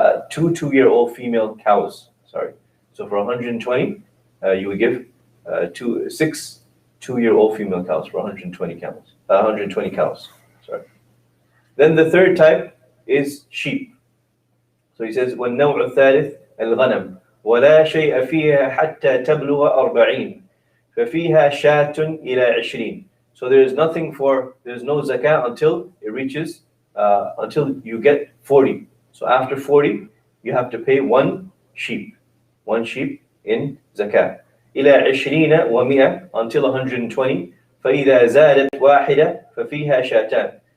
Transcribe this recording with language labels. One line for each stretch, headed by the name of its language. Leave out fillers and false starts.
English: Two 2-year-old female cows. Sorry. So for 120, you would give 6 2-year-old female cows for 120 camels. 120 cows. Sorry. Then the third type is sheep. So he says,
Arabic: والنوع الثالث الغنم ولا شيء فيها حتى تبلغ 40 ففيها شاة إلى 20.
English: So there's no zakat until it reaches, until you get 40. So after 40, you have to pay one sheep in zakat.
Arabic: إلى 20 و100
English: until 120.
Arabic: فإذا زادت واحدة ففيها شاتان.